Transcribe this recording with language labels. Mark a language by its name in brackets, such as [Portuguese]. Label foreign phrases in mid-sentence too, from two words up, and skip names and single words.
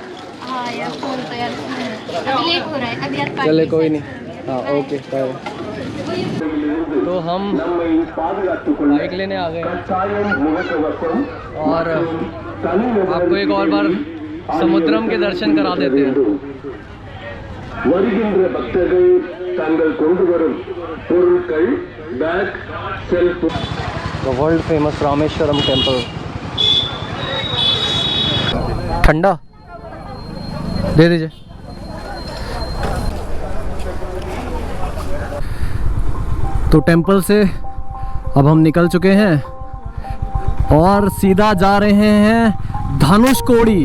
[Hindi] हाँ यार, फोन तो यार अभी लेट हो रहा है। अभिजात पांडे। चले, कोई नहीं। हाँ, ओके, बाय। तो हम बाइक लेने आ गए हैं और आपको एक और बार समुद्रम के दर्शन करा देते हैं। [Tamil] வருகின்ற பக்தர்கள் தாங்கள் கொண்டு வரும் பொருட்கள் [English] bag shelf The world famous Rameswaram temple. [Hindi] ठंडा दे दीजिए। तो टेम्पल से अब हम निकल चुके हैं और सीधा जा रहे हैं धनुषकोडी।